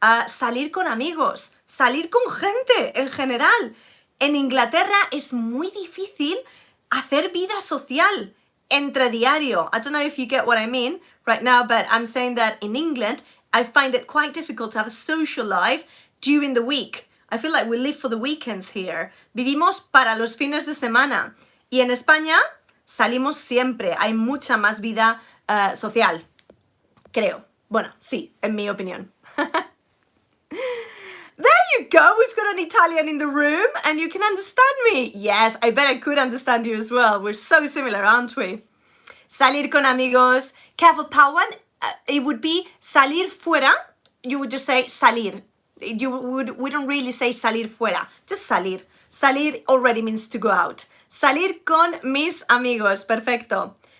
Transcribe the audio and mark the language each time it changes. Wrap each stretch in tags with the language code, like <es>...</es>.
<es>Salir con amigos, salir con gente en general. En Inglaterra es muy difícil hacer vida social entre diario.</es> <en>I don't know if you get what I mean right now, but I'm saying that in England, I find it quite difficult to have a social life during the week. I feel like we live for the weekends here.</en> <es>Vivimos para los fines de semana. Y en España salimos siempre. Hay mucha más vida social. Creo. Bueno, sí, en mi opinión.</es> <en>There you go, we've got an Italian in the room and you can understand me. Yes, I bet I could understand you as well. We're so similar, aren't we?</en> <es>Salir con amigos.</es> <en>Careful, Pawan, it would be salir fuera. You would just say salir. We don't really say salir fuera, just salir. Salir already means to go out.</en> <es>Salir con mis amigos, perfecto.</es>